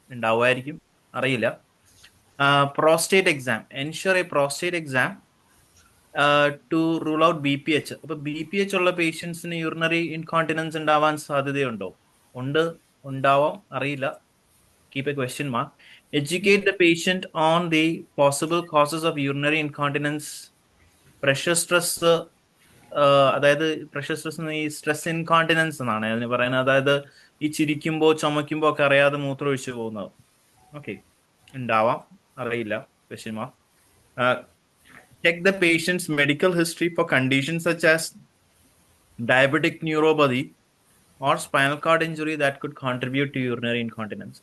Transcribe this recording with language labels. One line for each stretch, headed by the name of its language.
Malayalam: ഉണ്ടാവുമായിരിക്കും, അറിയില്ല.
English: Prostate exam, ensure a prostate exam to rule out BPH.
Malayalam: അപ്പോൾ BPH ഉള്ള പേഷ്യൻസിന് യൂറിനറി ഇൻകോണ്ടിനൻസ് ഉണ്ടാവാൻ സാധ്യതയുണ്ടോ? ഉണ്ടാവാം, അറിയില്ല.
English: Keep a question mark. Educate the patient on the possible causes of urinary incontinence. Pressure stress,
Malayalam: അതായത് പ്രഷർ സ്ട്രെസ് ഈ stress incontinence എന്നാണ് അതിന് പറയുന്നത്. അതായത് ഈ ചിരിക്കുമ്പോൾ ചുമയ്ക്കുമ്പോൾ ഒക്കെ അറിയാതെ മൂത്രം ഒഴിച്ചു പോകുന്നത്.
English: okay,
Malayalam: ഉണ്ടാവാം, അറിയില്ല.
English: Question mark. Check the patient's medical history for conditions such as diabetic neuropathy or spinal cord injury that could contribute to urinary incontinence.